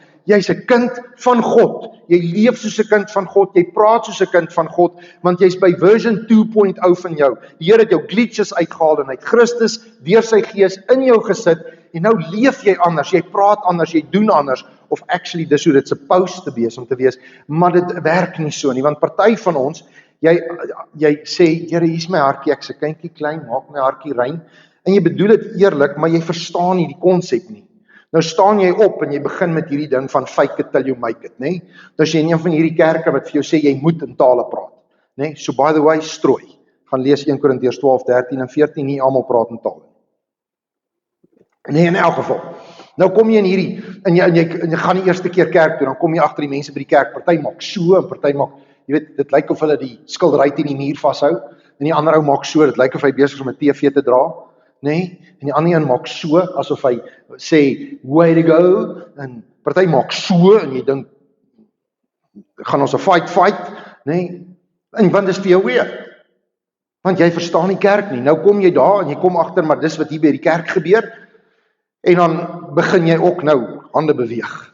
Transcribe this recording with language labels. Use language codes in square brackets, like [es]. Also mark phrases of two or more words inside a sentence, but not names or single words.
[af] Jy's 'n kind van God. Jy leef soos 'n kind van God, jy praat soos 'n kind van God, want jy's by version 2.0 van jou. Die Here het jou glitches uitgehaal en hy het Christus deur sy gees in jou gesit en nou leef jy anders, jy praat anders, jy doen anders, of actually dis hoe dit [en] supposed to be [af] om te wees, maar dit werk nie so nie, want party van ons, jy sê, Here, hier's my hartjie, ek's 'n kindjie klein, maak my hartjie rein, en jy bedoel dit eerlik, maar jy verstaan nie die konsep nie. Nou staan jy op en jy begin met hierdie ding van [en] fake it till you make it, [af] nê? Nou as jy in een van hierdie kerke wat vir jou sê jy moet in tale praat, nê? [en] So by the way, [af] strooi. Gaan lees 1 Korintiërs 12, 13 en 14, nie almal praat in tale. Nee, in elk geval. Nou kom jy in hierdie, en jy gaan die eerste keer kerk toe, dan kom jy agter die mense by die kerk, party maak so, en party maak, jy weet, dit lyk of hulle die skildery teen die muur vashou, en die ander ou maak so, dit lyk of hy besig is om 'n TV te dra, nee, en die ander een maak so, asof hy sê, [en] way to go, [af] en party maak so, en jy dink, gaan ons 'n fight, nee, en want dis vir jou weer, Want jy verstaan nie kerk nie. Nou kom jy daar en jy kom agter, maar dis wat hier by die kerk gebeur. En dan begin jy ook nou hande beweeg.